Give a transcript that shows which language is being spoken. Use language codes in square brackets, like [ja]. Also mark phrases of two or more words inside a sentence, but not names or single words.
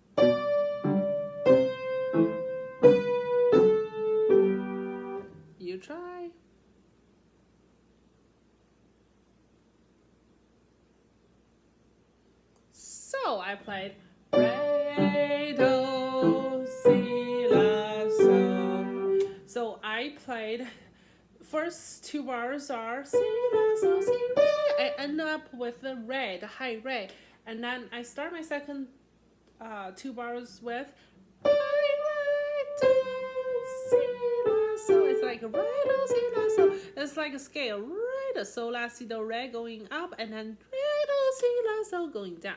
[en] You try. So I played re, do, si, la, so. So I played, first 2 bars are si, la, so, si, re. I end up with the re, the high re. And then I start my second 2 bars with re, do, si, la, so. It's like re, do, si, la, so. It's like a scale. Re, do, so, la, si, do, re going up, and then re, do, si, la, so, going down.